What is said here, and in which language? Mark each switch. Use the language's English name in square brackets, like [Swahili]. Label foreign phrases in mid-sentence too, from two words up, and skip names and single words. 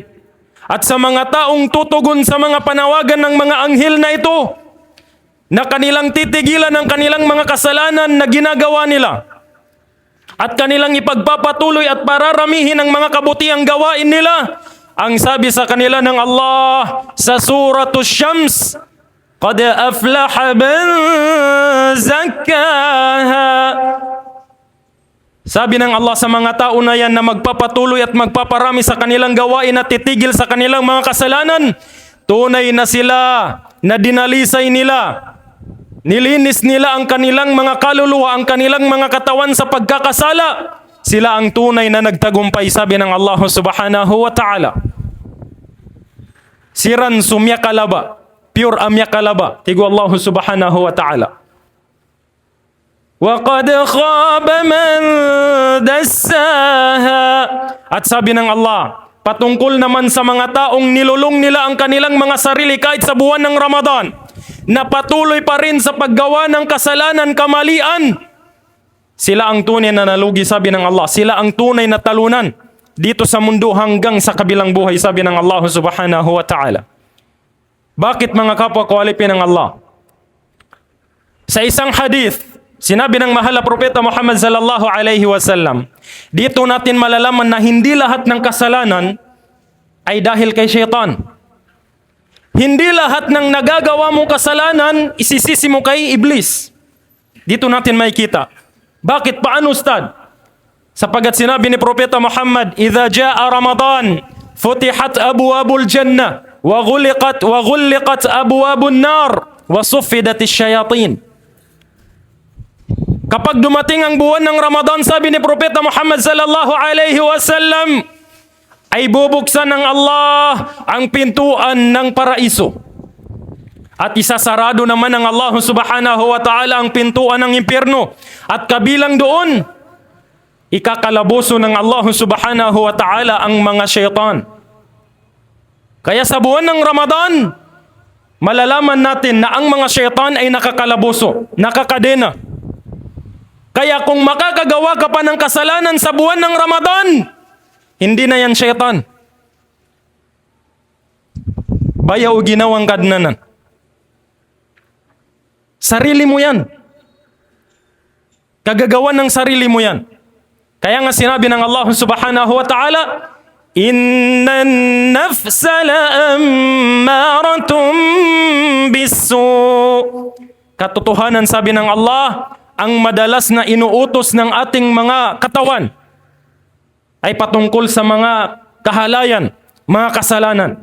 [Filipino] At sa mga taong tutugon sa mga panawagan ng mga anghel na ito, na kanilang titigilan ang kanilang mga kasalanan na ginagawa nila, at kanilang ipagpapatuloy at pararamihin ang mga kabutiang gawain nila, ang sabi sa kanila ng Allah sa Suratul Syams, [Arabic] قد أفلح من زكاها. [Filipino] Sabi ng Allah sa mga tao na yan na magpapatuloy at magpaparami sa kanilang gawain at titigil sa kanilang mga kasalanan, tunay na sila na dinalisay nila, nilinis nila ang kanilang mga kaluluwa, ang kanilang mga katawan sa pagkakasala. Sila ang tunay na nagtagumpay, sabi ng Allah [Arabic] سبحانه وتعالى. [Maranao] Siran sumya kalaba, pure amya kalaba, tigo Allah [Arabic] سبحانه وتعالى. وَقَدْ خَابَ مَنْ دَسَّاهَا. [Filipino] At sabi ng Allah, patungkol naman sa mga taong nilulong nila ang kanilang mga sarili kahit sa buwan ng Ramadan, na patuloy pa rin sa paggawa ng kasalanan, kamalian, sila ang tunay na nalugi, sabi ng Allah. Sila ang tunay na talunan dito sa mundo hanggang sa kabilang buhay, sabi ng Allah [Arabic] سبحانه وتعالى. [Filipino] Bakit, mga kapwa ko alipin ng Allah? Sa isang hadith, sinabi ng mahal na propeta Muhammad [Arabic] صلى الله عليه وسلم, [Filipino] dito natin malalaman na hindi lahat ng kasalanan ay dahil kay syaitan. Hindi lahat ng nagagawa mong kasalanan isisisi mo kay iblis. Dito natin makikita. Bakit? Paano, Ustad? Sapagat sinabi ni propeta Muhammad, [Arabic] إذا جاء رمضان فتحت أبواب الجنة وغلقت أبواب النار وصفدت الشياطين. [Filipino] Kapag dumating ang buwan ng Ramadan, sabi ni propeta Muhammad [Arabic] صلى الله عليه وسلم, [Filipino] ay bubuksan ng Allah ang pintuan ng paraiso. At isasarado naman ng Allah [Arabic] سبحانه وتعالى [Filipino] ang pintuan ng impyerno. At kabilang doon, ikakalaboso ng Allah [Arabic] سبحانه وتعالى [Filipino] ang mga syaitan. Kaya sa buwan ng Ramadan, malalaman natin na ang mga syaitan ay nakakalaboso, nakakadena. Kaya kung makakagawa ka pa ng kasalanan sa buwan ng Ramadan, hindi na yan syaitan. Bayaw ginawang kadnanan. Sarili mo yan. Kagagawan ng sarili mo yan. Kaya nga sinabi ng Allah [Arabic] سبحانه وتعالى, إن النفس لأمارة بالسوء. [Filipino] Katotohanan, sabi ng Allah, ang madalas na inuutos ng ating mga katawan ay patungkol sa mga kahalayan, mga kasalanan.